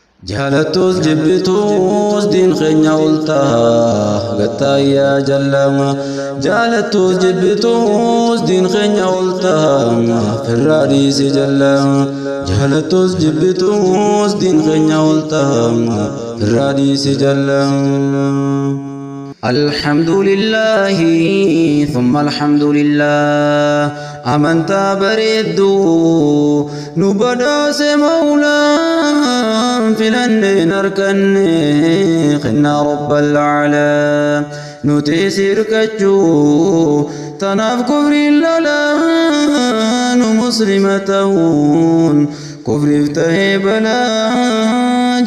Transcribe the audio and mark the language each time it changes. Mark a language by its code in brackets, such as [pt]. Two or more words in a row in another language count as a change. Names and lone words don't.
[om] Jaalattus jibbituus diin keenya ol ta'a, gattaayyaa jallama. Jaalattus jibbituus diin keenya ol ta'a, firraa dhiisi jallama. Jaalattus jibbituus diin keenya ol ta'a, firraa dhiisi jallama. [ar] الحمد لله ثم الحمد لله. [om] Amantaa bareedduu nu badhaase Mawlaan, filanneen arganne kennaa Rabbal Aalaa. Nuti sirkachuu tanaaf kufriin lolaa, nu muslima ta'uun kufriif ta'ee balaa.